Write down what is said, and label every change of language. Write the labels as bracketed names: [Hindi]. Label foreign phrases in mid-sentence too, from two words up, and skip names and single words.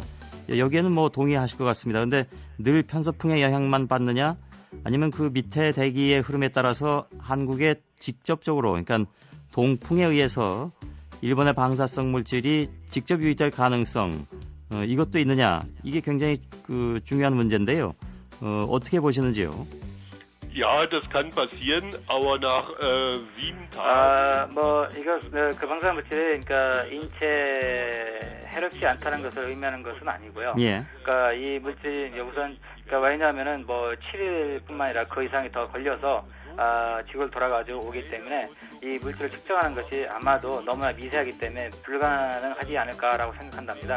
[Korean] 여기에는 뭐 동의하실 것 같습니다. 그런데 늘 편서풍의 영향만 받느냐 아니면 그 밑에 대기의 흐름에 따라서 한국에 직접적으로 그러니까 동풍에 의해서 일본의 방사성 물질이 직접 유입될 가능성 이것도 있느냐 이게 굉장히 중요한 문제인데요. 어떻게 보시는지요? [German] Ja, das kann passieren, aber nach 7 Tagen. [Korean] 이거 그 방사능 물질이 그러니까 인체에 해롭지 않다는 것을 의미하는 것은 아니고요. 예. 그러니까 이 물질이 우선 왜냐하면은 7일뿐만 아니라 그 이상이 더 걸려서 지구를 돌아가지고 오기 때문에 이 물질을 측정하는 것이 아마도 너무나 미세하기 때문에 불가능하지 않을까라고 생각한답니다.